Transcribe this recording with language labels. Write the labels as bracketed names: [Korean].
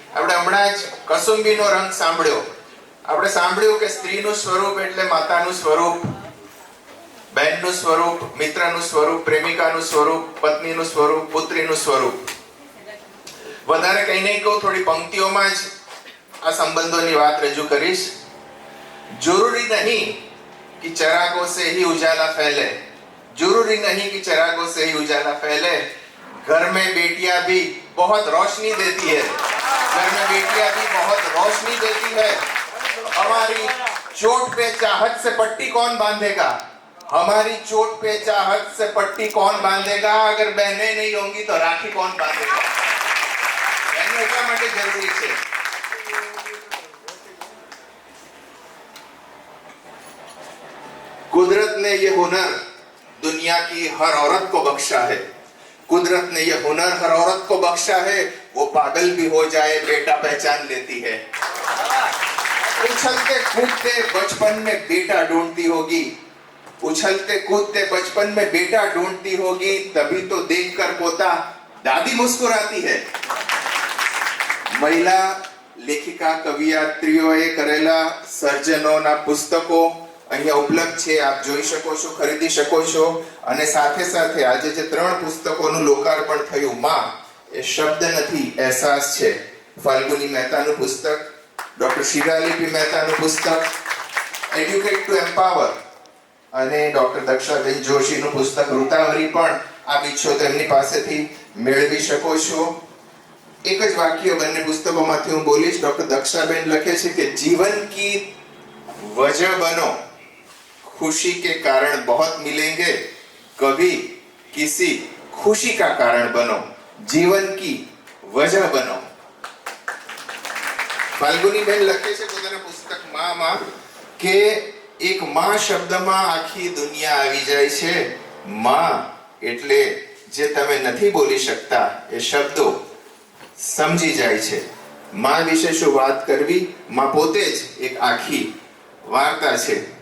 [Gujarati] આપણે હમણાં જ કસુંબીનો રંગ સાંભળ્યો. આપણે સાંભળ્યું કે સ્ત્રીનું સ્વરૂપ એટલે માતાનું સ્વરૂપ, બહેનનું સ્વરૂપ, મિત્રનું સ્વરૂપ, પ્રેમિકાનું સ્વરૂપ, પત્નીનું સ્વરૂપ, પુત્રીનું સ્વરૂપ. વધારે કંઈ નહીં કહું, થોડી પંક્તિઓમાં જ આ સંબંધોની વાત રજૂ કરીશ. [Hindi] જરૂરી નહીં कि चिरागों से ही उजाला फैले, जरूरी नहीं कि चिरागों से ही उजाला फैले, घर में बेटियां भी बहुत रोशनी देती है, घर में बेटियां भी बहुत रोशनी देती है. हमारी चोट पे चाहत से पट्टी कौन बांधेगा, हमारी चोट पे चाहत से पट्टी कौन बांधेगा, अगर बहनें नहीं होंगी तो राखी कौन बांधेगा. [Gujarati] बहनें એટલા માટે જરૂરી છે. [Hindi] कुदरत ने ये हुनर दुनिया की हर औरत को बख्शा है, कुदरत ने ये हुनर हर औरत को बख्शा है, वो पागल भी हो जाए बेटा पहचान लेती है. उछलते कूदते बचपन में बेटा ढूंढती होगी, उछलते कूदते बचपन में बेटा ढूंढती होगी, तभी तो देखकर पोता दादी मुस्कुराती है. [Gujarati] महिला લેખિકા કવિયાત્રીઓએ કરેલા સર્જનોના પુસ્તકો અહીંયા ઉપલબ્ધ છે, આપ જોઈ શકો છો, ખરીદી શકો છો. અને સાથે સાથે આજે જે 3 પુસ્તકોનું લોકાર્પણ થયું, માં એ શબ્દ નથી, અહેસાસ છે. ફાલ્ગુની મહેતાનું પુસ્તક, ડોક્ટર શિરાલી મહેતાનું પુસ્તક એડ્યુકેટ ટુ એમ્પાવર, અને ડોક્ટર દક્ષાબેન જોશીનું પુસ્તક ઋતાવરી પણ આપ ઈચ્છો તો એમની પાસેથી મેળવી શકો છો. एक જ વાક્ય બંને પુસ્તકોમાંથી હું બોલીશ. ડોક્ટર દક્ષાબેન લખે છે કે [Hindi] जीवन की वजह बनो, खुशी के कारण बहुत मिलेंगे, कभी किसी खुशी का कारण बनो, जीवन की वजह बनो. [Gujarati] ફાલ્ગુની બેન લખે છે પોતાના પુસ્તક માં કે એક માં શબ્દમાં આખી દુનિયા આવી જાય છે. માં એટલે જે તમે નથી બોલી શકતા એ શબ્દો સમજી જાય છે. માં વિશે શું વાત કરવી, માં પોતે જ એક આખી વાર્તા છે.